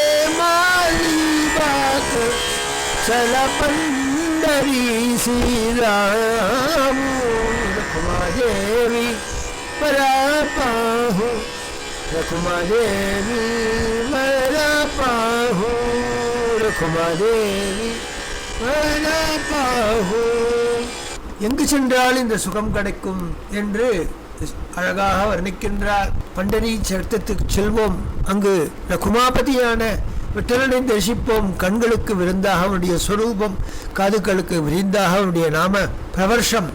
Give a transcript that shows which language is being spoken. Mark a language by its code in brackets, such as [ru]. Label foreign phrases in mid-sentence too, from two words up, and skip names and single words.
[mr] माली बात चल पंढरी श्रीराम रखुमादेवी वरा पाहू रखुमादेवी वरा पाहू रखुमादेवी वरा पाहू [ta] எங்கு சென்றால் இந்த சுகம் கிடைக்கும் என்று அழகாக வர்ணிக்கின்றார். பண்டரி சர்த்தத்துக்கு செல்வோம், அங்கு ரகுமாபதியான விட்டலனை தரிசிப்போம். கண்களுக்கு விருந்தாக அவனுடைய சொரூபம், காதுகளுக்கு விருந்தாக அவனுடைய நாம பிரவர்ஷம்.